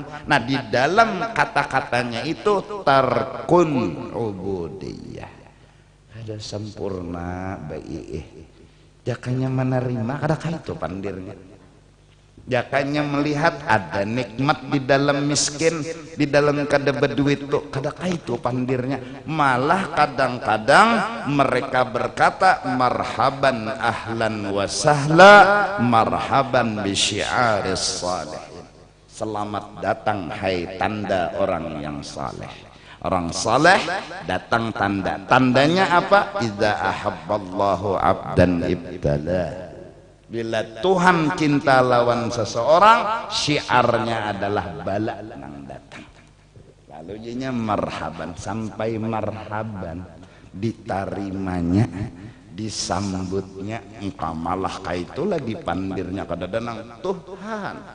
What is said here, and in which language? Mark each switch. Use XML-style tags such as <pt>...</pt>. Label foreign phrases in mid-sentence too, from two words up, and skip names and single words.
<bjn>Nah di dalam kata-katanya itu</bjn> <ar>ترك عبودية,</ar> <bjn>ada sempurna baik. Jakanya menerima kada itu pandirnya. Jakanya melihat ada nikmat di dalam miskin, di dalam kada berduit tuh kada itu pandirnya. Malah kadang-kadang mereka berkata</bjn> <ar>مرحبا أهلا وسهلا مرحبا بشعار الصالحين.</ar> <id>Selamat datang hai tanda orang yang saleh. Orang saleh datang tanda. Tandanya apa?</id> <ar>إذا أحب الله عبدا ابتلاه.</ar> <bjn>Bila Tuhan cinta lawan seseorang, syiarnya adalah bala nang datang. Lalu jadinya marhaban, sampai marhaban ditarimanya, disambutnya, engkau malah kaitu lagi pandirnya kadang-kadang Tuhan.</bjn>